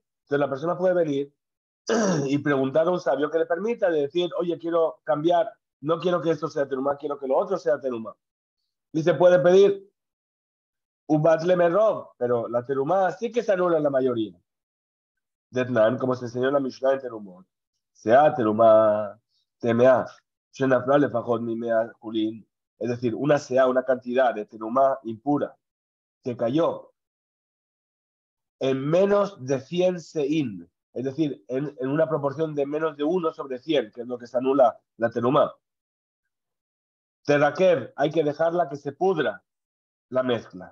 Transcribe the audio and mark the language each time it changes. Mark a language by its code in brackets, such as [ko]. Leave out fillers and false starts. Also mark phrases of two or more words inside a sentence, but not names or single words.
[es] Entonces la persona puede venir y preguntar a un sabio que le permita de decir, oye, quiero cambiar, no quiero que esto sea teruma, quiero que lo otro sea teruma. Y se puede pedir un [he] בטל ברוב, [es] pero la teruma sí que se anula en la mayoría. Detnan, como se enseñó en la Mishnah en terumot, [he] סאה תרומה טמאה שנפלה לפחות ממאה חולין, [es] es decir, una cantidad de teruma impura que cayó en menos de 100 sein, es decir, en una proporción de menos de 1 sobre 100, que es lo que se anula la teruma. Terakev, hay que dejarla que se pudra la mezcla.